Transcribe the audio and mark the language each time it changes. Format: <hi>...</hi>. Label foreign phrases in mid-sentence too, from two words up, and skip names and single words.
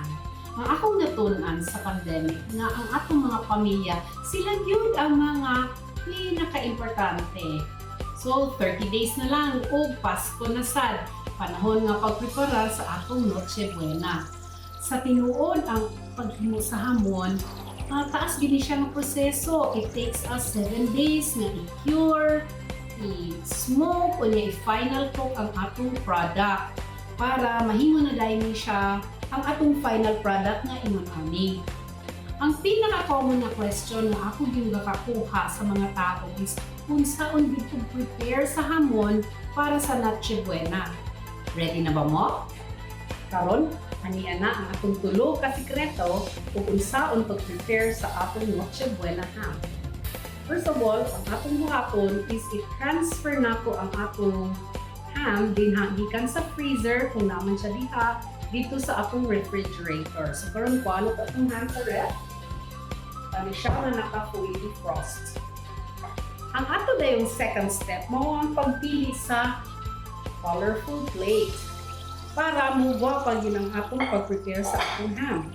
<ceb>Ang akong natunan sa pandemic nga ang atong mga pamilya, sila gyud ang mga pinaka-importante. So 30 days na lang og Pasko na sad, panahon nga pagprepara sa atong Noche Buena. Sa tinuod ang paghimo sa hamon, taas gini siya ng proseso.</ceb> <en>It takes us 7 days</en> <ceb>na i-cure, i-smoke, o i-final cook ang atong product para mahimo na dahil siya ang atong final product nga ingon-ani.</ceb> <tl>Ang pinaka-common na question na ako yung nakakuha sa mga tao is kung saan dito prepare sa hamon para sa Noche Buena.</tl> <ceb>Ready na ba mo? Karon, aniya na ang atong tulo ka sikreto kung unsaon pag-prepare sa atong Noche Buena ham.</ceb> <en>First of all,</en> <ceb>ang atong buhaton is i-transfer nato ang atong ham gikan sa freezer kung naman siya diha dito sa atong refrigerator. So karon ko ano atong ham sa ref? Tani siya na naka-fully defrost. Ang ato na yung second step, mo ang pagpili sa colorful plate para muwa pag yun ang atong pag-prepare sa atong ham.</ceb>